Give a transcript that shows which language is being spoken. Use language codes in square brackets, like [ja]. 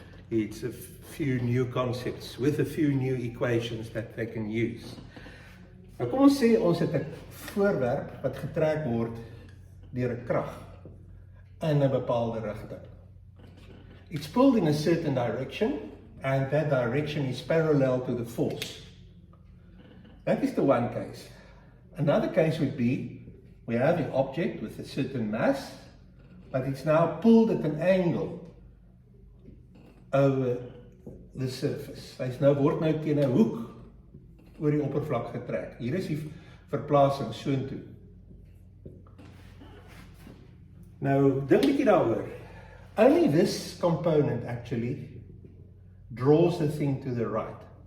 [en] It's a few new concepts with a few new equations that they can use. [af] Nou kom ons sê ons het 'n voorwerp wat getrek word deur 'n krag in 'n bepaalde rigting. [en] It's pulled in a certain direction and that direction is parallel to the force. That is the one case. Another case would be, we have an object with a certain mass, but it's now pulled at an angle over the surface. [af] Hy word nou teen 'n hoek oor die oppervlak getrek. Hier is die verplasing soontoe. Nou, dink 'n bietjie daaroor. [en] Only this component actually draws the thing to the right.